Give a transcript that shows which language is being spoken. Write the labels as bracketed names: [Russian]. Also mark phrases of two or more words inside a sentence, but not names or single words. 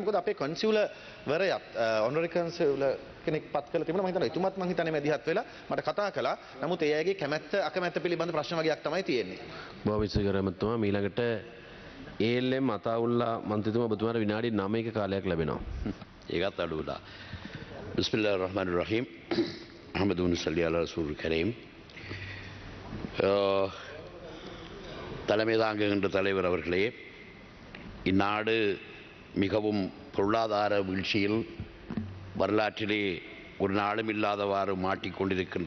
[Sinhala] මොකද අපේ කන්සියුලර් වරයත් [English] honorary consular [Sinhala] කෙනෙක් පත් කරලා තිබුණා. මම හිතනවා එතුමත් මම හිතන්නේ මැදිහත් වෙලා මට කතා කළා. නමුත් ඒ අයගේ කැමැත්ත අකමැත්ත පිළිබඳ ප්‍රශ්න වගේක් තමයි තියෙන්නේ. බොහොම ස්තුතියි මන්තුමා. ඊළඟට ALM අතාඋල්ලා මන්ත්‍රීතුමා ඔබතුමාට විනාඩි 9ක කාලයක් ලැබෙනවා. ඒකත් අඩු වෙලා. [Arabic] بسم الله الرحمن الرحيم. نحمده ونصلي على رسوله الكريم. [Tamil] தலைமை தாங்குகின்ற தலைவர் அவர்களே, இந்நாடு மிகவும் பொருளாதார வீழ்ச்சியில் வரலாற்றிலே ஒரு நாளும் இல்லாதவாறு மாட்டிக்கொண்டிருக்கின்ற